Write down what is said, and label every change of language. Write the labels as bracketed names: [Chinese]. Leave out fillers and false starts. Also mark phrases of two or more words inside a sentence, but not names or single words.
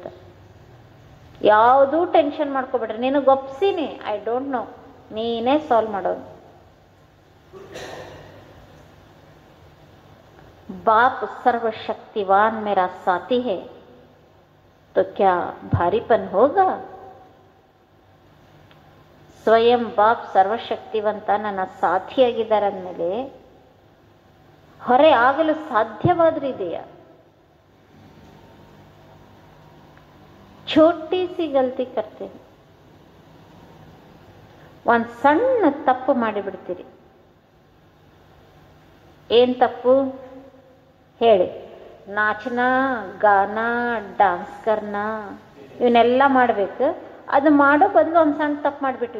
[Kannada] ಯಾವುದೂ ಟೆನ್ಷನ್ ಮಾಡ್ಕೊಬೇಡ್ರಿ. ನಿನಗೆ ಒಪ್ಸಿನಿ, [English] I don't know, [Kannada] ನೀನೇ ಸಾಲ್ವ್ ಮಾಡೋದು. [Hindi] बाप सर्वशक्तिवान मेरा साथी है तो क्या भारीपन होगा? [Kannada] ಸ್ವಯಂ ಬಾಪ್ ಸರ್ವಶಕ್ತಿವಂತ ನನ್ನ ಸಾಥಿಯಾಗಿದ್ದಾರೆ ಅಂದಮೇಲೆ ಹೊರೆ ಆಗಲು ಸಾಧ್ಯವಾದ್ರೂ ಇದೆಯಾ? [Hindi] छोटी सी गलती करते हैं. [Kannada] ಒಂದು ಸಣ್ಣ ತಪ್ಪು ಮಾಡಿಬಿಡ್ತೀರಿ. ಏನು ತಪ್ಪು ಹೇಳಿ? [Hindi] नाचना, गाना, डांस करना [Kannada] ಇವನ್ನೆಲ್ಲ ಮಾಡಬೇಕು. ಅದು ಮಾಡೋ ಬದಲು ಒಂದು ಸಣ್ಣ ತಪ್ಪು ಮಾಡಿಬಿಟ್ವಿ.